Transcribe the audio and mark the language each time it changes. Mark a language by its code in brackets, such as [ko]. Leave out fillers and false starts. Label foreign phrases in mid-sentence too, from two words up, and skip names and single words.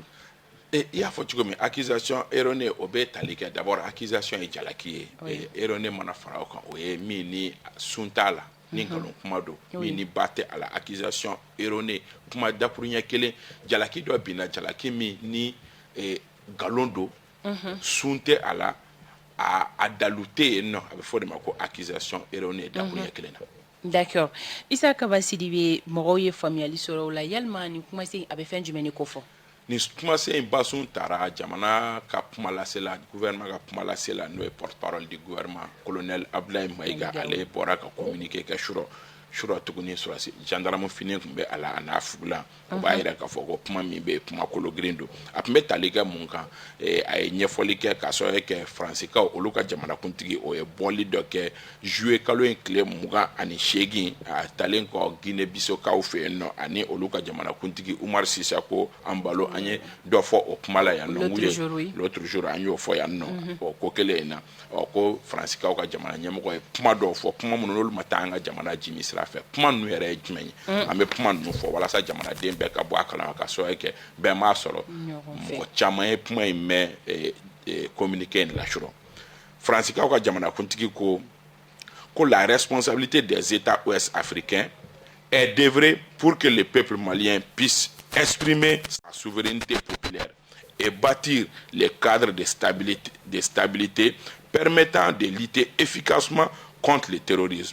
[bm] I y'a fɔ cogo min [fr] accusation erronée [bm] o bɛ tali kɛ [fr] d'abord accusation [bm] ye jalaki ye erronée mana fara o kan o ye min ni sun t'a la ni nkalon kuma don min ni ba tɛ a la [fr] accusation erronée [bm] kuma dakuruɲɛ kelen jalaki dɔ binna jalaki min ni nkalon don sun tɛ a la a dalu tɛ yen nɔ a bɛ fɔ de ma ko [fr] accusation erronée [bm] dakuruɲɛ kelen na. D'accord. Issa Kaba Sidibe mɔgɔw ye faamuyali sɔrɔ o la yalima nin kumasen a bɛ fɛn jumɛn de kofɔ? Ni kumasen in basun taara jamana ka kuma lasela gouvernement ka kuma lasela n'o ye [fr] porte-parole du gouvernement colonel [bm] Abdoulaye Maïga ale bɔra ka communiqué kɛ sura tuguni surasi gendarme fini tun bɛ a la a n'a fugulan o b'a yira k'a fɔ ko kuma min bɛ kuma kolo girin don a tun bɛ tali kɛ mun kan a ye ɲɛfɔli kɛ k'a sɔrɔ kɛ faransikaw olu ka jamanakuntigi o ye bɔli dɔ kɛ juillet kalo in tile 28 a talen kɔ Guinée Bissau fɛ yen nɔ ani olu ka jamanakuntigi Umar Sisako an balo an ye dɔ fɔ o kuma la yan nɔ [fr] l'autre jour [bm] an y'o fɔ yan nɔ ko kelen in na ko faransikaw ka jamana ɲɛmɔgɔ ye kuma dɔw fɔ kuma minnu n'olu ma taa an ka jamana jimi sira fɛ kuma ninnu yɛrɛ ye jumɛn ye an bɛ kuma ninnu fɔ walasa jamanaden bɛɛ ka bɔ a kalama ka sɔrɔ kɛ bɛɛ m'a sɔrɔ mɔgɔ caman ye kuma in mɛn communiqué in lasɔrɔ faransikaw ka jamanakuntigi ko [fr] la responsabilité des États ouest africains est d'œuvrer pour que le peuple malien puisse exprimer sa souveraineté populaire et bâtir les cadres de stabilité permettant de lutter efficacement contre le terrorisme.